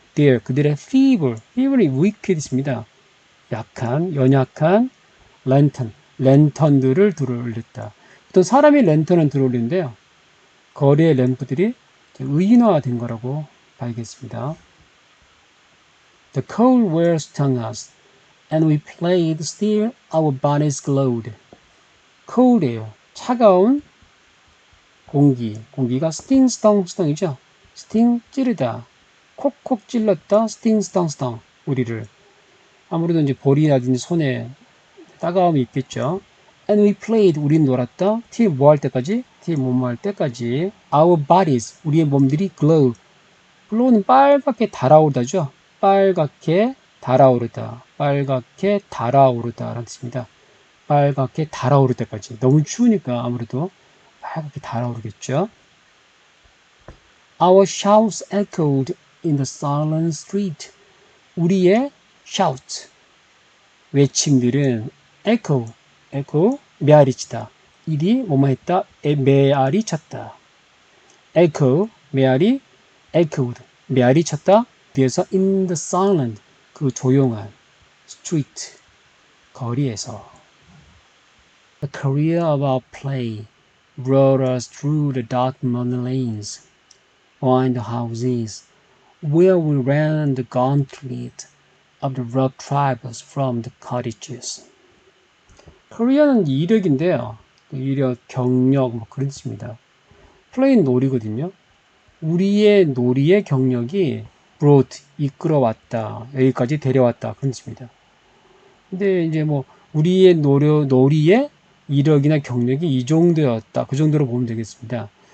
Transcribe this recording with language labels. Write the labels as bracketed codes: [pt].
[ko] There, 그들의 feeble이 wicked입니다. 약한, 연약한 랜턴들을 들어올렸다. 어떤 사람이 랜턴은 들어올리는데요. 거리의 램프들이 의인화된 거라고 봐야겠습니다. [en] The cold wear stung us, and we played still our bodies glowed. cold air, [ko] 차가운 공기가 sting, stung, sting이죠. sting, 찌르다. 콕콕 찔렀다, sting, stung, stung. 우리를. 아무래도 이제 볼이라든지 손에 따가움이 있겠죠. [en] And we played, [ko] 우린 놀았다. till 뭐 할 때까지? till 뭐뭐 할 때까지. [en] Our bodies, [ko] 우리의 몸들이 glow. glow는 빨갛게 달아오르다죠. 빨갛게 달아오르다. 빨갛게 달아오르다 라는 뜻입니다. 빨갛게 달아오를 때까지. 너무 추우니까 아무래도 빨갛게 달아오르겠죠. [en] Our shouts echoed in the silent street. [ko] 우리의 shout, 외침들은 echo, 메아리치다. 일이 뭐뭐 했다, 메아리 쳤다. echo, 메아리, echoed, 메아리 쳤다. 뒤에서 [en] in the silent, [ko] 그 조용한 street, 거리에서. [en] The career of our play brought us through the dark muddy lanes, behind the houses, where we ran the gauntlet of the rough tribes from the cottages. [ko] career는 이력인데요. 이력, 경력, 뭐 그런 뜻입니다. play는 놀이거든요. 우리의 놀이의 경력이 brought, 이끌어왔다, 여기까지 데려왔다, 그런 뜻입니다. 근데 이제 뭐 우리의 놀이의 이력이나 경력이 이 정도였다, 그 정도로 보면 되겠습니다.